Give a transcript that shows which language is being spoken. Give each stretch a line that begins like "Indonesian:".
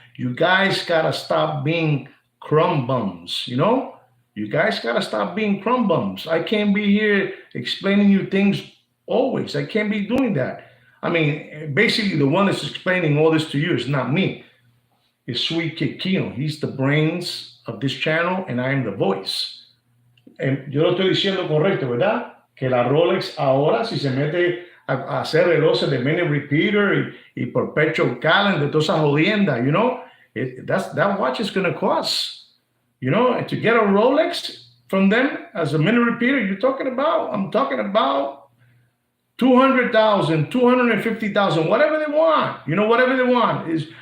English: You guys got to stop being crumb bums, You guys got to stop being crumb bums. I can't be here explaining you things always. I can't be doing that. I mean, basically, the one that's explaining all this to you is not me. It's Sweet Kid Kino. He's the brains of this channel, and I am the voice.
Spanish: Yo lo estoy diciendo correcto, ¿verdad? Que la Rolex ahora, si se mete a hacer relojes de minute repeater y perpetual calendar, toda esa jodienda,
English: that watch is going to cost, and to get a Rolex from them as a minute repeater, I'm talking about $200,000, $250,000, whatever they want, whatever they want.